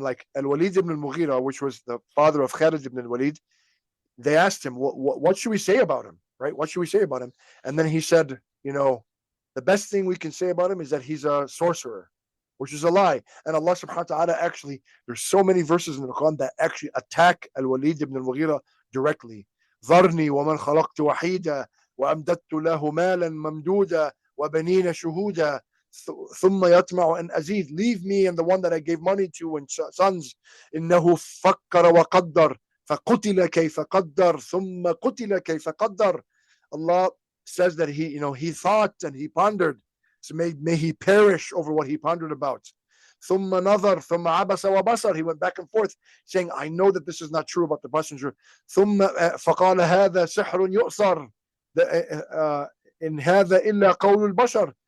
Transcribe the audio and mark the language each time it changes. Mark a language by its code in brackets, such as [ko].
[en] Like Al-Walid ibn al-Mughira, which was the father of Khalid ibn al-Walid, they asked him, what should we say about him, right? What should we say about him? And then he said, the best thing we can say about him is that he's a sorcerer, which is a lie. And Allah subhanahu wa ta'ala actually, there's so many verses in the Quran that actually attack Al-Walid ibn al-Mughira directly. [ar] ذرني ومن خلقت وحيدا وأمددت له مالا ممدودا وبنين شهودا ثم يطمع أن أزيد. [en] Leave me and the one that I gave money to and sons. [ar] إنه فكر وقدر فقتل كيف قدر ثم قتل كيف قدر. [en] Allah says that he thought and he pondered. So may he perish over what he pondered about. [ar] ثم نظر ثم عبس وبصر. [en] He went back and forth saying, I know that this is not true about the messenger. [ar] ثم فقال هذا سحر يؤثر. إن هذا إلا قول البشر.